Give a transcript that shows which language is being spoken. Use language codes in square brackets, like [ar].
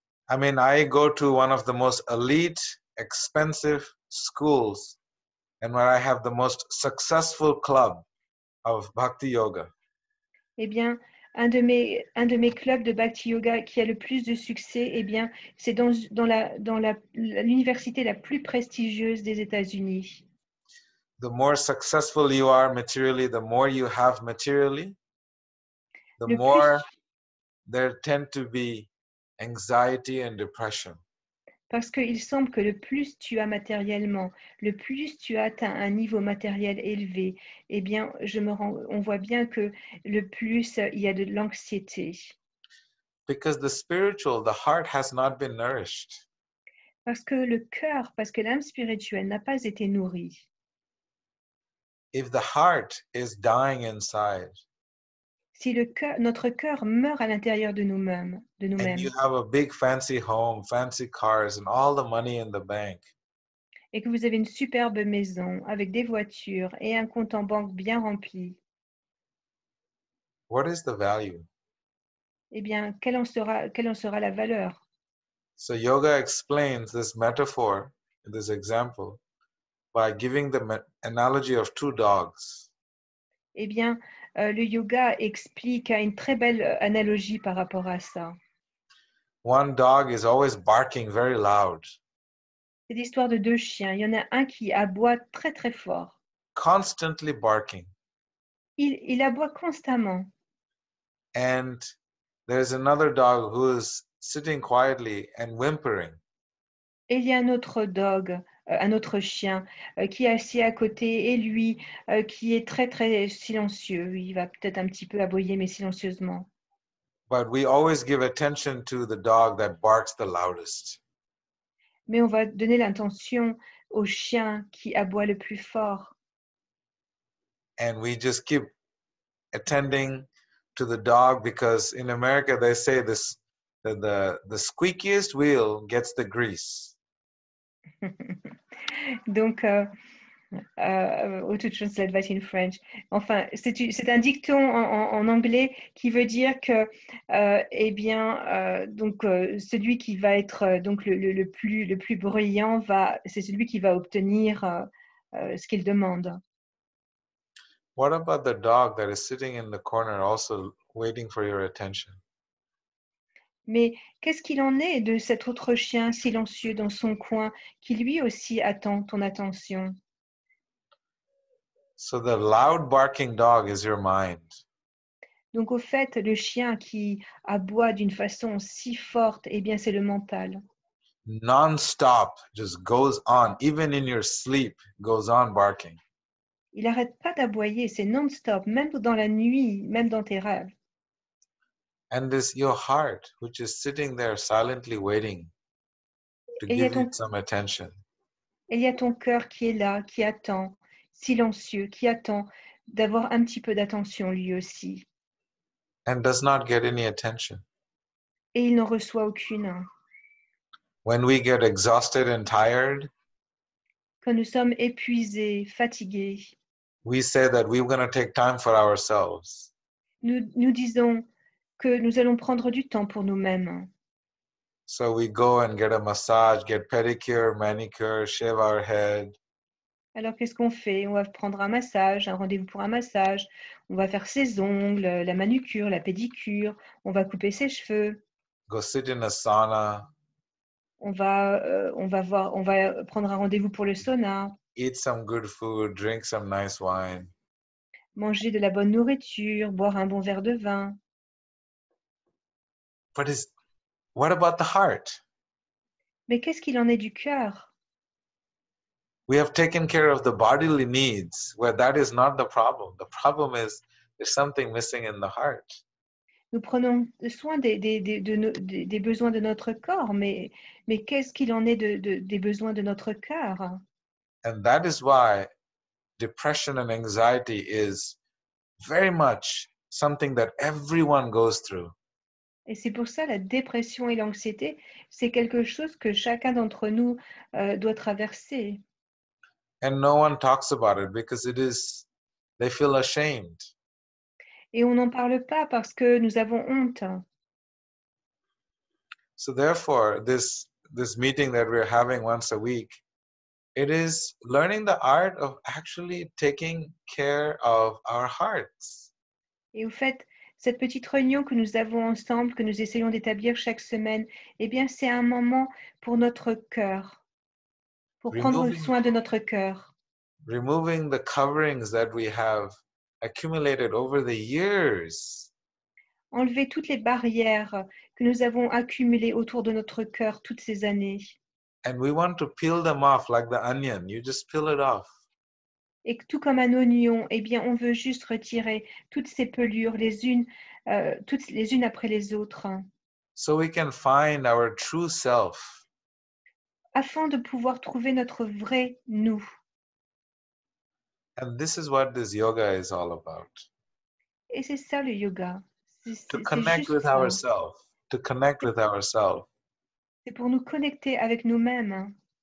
[en] I mean, I go to one of the most elite, expensive schools, and where I have the most successful club of Bhakti Yoga. [fr] Eh bien, un de mes clubs de Bhakti Yoga qui a le plus de succès, eh bien, c'est dans l'université la plus prestigieuse des États-Unis. [en] The more successful you are materially, the more you have materially, the [fr] Le [en] more [fr] plus, [en] there tend to be anxiety and depression. [fr] parce qu'il semble que le plus tu as matériellement, le plus tu atteins un niveau matériel élevé, eh bien, on voit bien que le plus il y a de l'anxiété. [en] Because the spiritual, the heart has not been nourished. [fr] Parce que le cœur, parce que l'âme spirituelle n'a pas été nourrie. [en] If the heart is dying inside, [fr] Si notre cœur meurt à l'intérieur de nous-mêmes, [en] and you have a big fancy home, fancy cars, and all the money in the bank, [fr] et que vous avez une superbe maison avec des voitures et un compte en banque bien rempli, [en] what is the value? [fr] eh bien, quelle en sera la valeur? [en] So yoga explains this metaphor, this example, by giving the analogy of 2 dogs. [fr] Eh bien, le yoga explique une très belle analogie par rapport à ça. [en] One dog is always barking very loud, [fr] C'est l'histoire de 2 chiens. Il y en a un qui aboie très très fort. [en] constantly barking. [fr] Il aboie constamment. [en] And there's another dog who is sitting quietly and whimpering. [fr] Et il y a un autre chien qui est assis à côté et lui qui est très très silencieux. Il va peut-être un petit peu aboyer mais silencieusement. [en] But we always give attention to the dog that barks the loudest. [fr] Mais on va donner l'attention au chien qui aboie le plus fort. [en] And we just keep attending to the dog because in America they say this, that the squeakiest wheel gets the grease. Donc, or to translate that in French. [fr] Enfin, c'est un dicton en anglais qui veut dire que, eh bien, donc celui qui va être donc le plus brillant c'est celui qui va obtenir ce qu'il demande. [en] What about the dog that is sitting in the corner also waiting for your attention? [fr] Mais qu'est-ce qu'il en est de cet autre chien silencieux dans son coin qui lui aussi attend ton attention? [en] So the loud barking dog is your mind. [fr] Donc au fait, le chien qui aboie d'une façon si forte, eh bien c'est le mental. [en] Non-stop, just goes on, even in your sleep, goes on barking. [fr] Il n'arrête pas d'aboyer, c'est non-stop, même dans la nuit, même dans tes rêves. [en] And this your heart, which is sitting there silently waiting to [fr] Et [en] give you some attention. [fr] il y a ton cœur qui est là, qui attend, silencieux, qui attend d'avoir un petit peu d'attention lui aussi. [en] And does not get any attention. [fr] Et il n'en reçoit aucune. [en] When we get exhausted and tired, [fr] Quand nous sommes épuisés, fatigués, [en] we say that we're going to take time for ourselves. [fr] nous disons que nous allons prendre du temps pour nous-mêmes. [en] So we go and get a massage, get pedicure, manicure, shave our head. [fr] Alors qu'est-ce qu'on fait? On va prendre un massage, un rendez-vous pour un massage, on va faire ses ongles, la manucure, la pédicure, on va couper ses cheveux, [en] Go sit in a sauna, [fr] on va prendre un rendez-vous pour le sauna, [en] eat some good food, drink some nice wine. [fr] manger de la bonne nourriture, boire un bon verre de vin. [en] But what about the heart? [fr] Mais qu'est-ce qu'il en est du cœur? [en] We have taken care of the bodily needs, where that is not the problem. The problem is there's something missing in the heart. [fr] Nous prenons soin des besoins de notre corps, mais qu'est-ce qu'il en est des besoins de notre cœur? [en] And that is why depression and anxiety is very much something that everyone goes through. [fr] Et c'est pour ça la dépression et l'anxiété, c'est quelque chose que chacun d'entre nous doit traverser. [en] And no one talks about it because they feel ashamed. [fr] Et on n'en parle pas parce que nous avons honte. [en] So therefore, this meeting that we're having once a week, it is learning the art of actually taking care of our hearts. [fr] Et au fait, cette petite réunion que nous avons ensemble, que nous essayons d'établir chaque semaine, eh bien, c'est un moment pour notre cœur, pour prendre soin de notre cœur. [en] Removing the coverings that we have accumulated over the years. [fr] Enlever toutes les barrières que nous avons accumulées autour de notre cœur toutes ces années. [en] And we want to peel them off like the onion. You just peel it off. [fr] Et que tout comme un oignon, eh bien, on veut juste retirer toutes ces pelures, toutes les unes après les autres, [en] so we can find our true self. [fr] afin de pouvoir trouver notre vrai nous. [en] And this is what this yoga is all about. [fr] Et c'est ça le yoga. [en] To [fr] C'est [en] connect [fr] juste [en] with [fr] ça. [en] ourselves. To connect with ourselves. [fr] C'est pour nous connecter avec nous-mêmes.